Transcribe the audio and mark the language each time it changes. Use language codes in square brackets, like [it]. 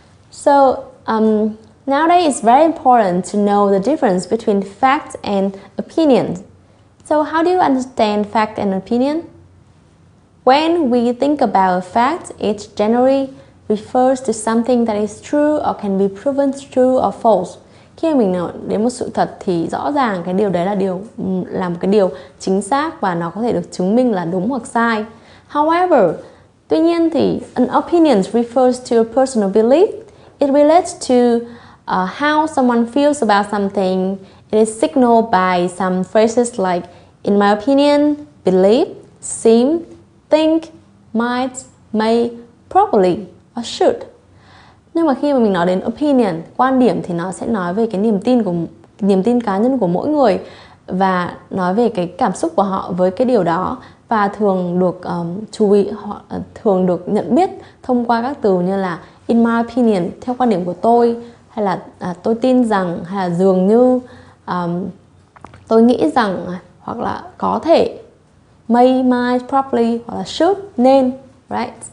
[en] So nowadays it's very important to know the difference between fact and opinion. So how do you understand fact and opinion? When we think about a fact, it generally refers to something that is true or can be proven true or false. [vi] Khi mình nói đến một sự thật thì rõ ràng cái điều đấy là một cái điều chính xác và nó có thể được chứng minh là đúng hoặc sai. [en] However, [vi] tuy nhiên thì [en] an opinion refers to a personal belief. It relates to how someone feels about something. It is signaled by some phrases like in my opinion, believe, seem, think, might, may, probably, or should. [vi] Nhưng mà khi mà mình nói đến opinion, quan điểm thì nó sẽ nói về cái niềm tin cá nhân của mỗi người và nói về cái cảm xúc của họ với cái điều đó, và thường được chú ý, họ thường được nhận biết thông qua các từ như là [en] in my opinion, [vi] theo quan điểm của tôi, hay là tôi tin rằng, hay là dường như, tôi nghĩ rằng, hoặc là có thể, may, might, probably, hoặc là should, nên, right?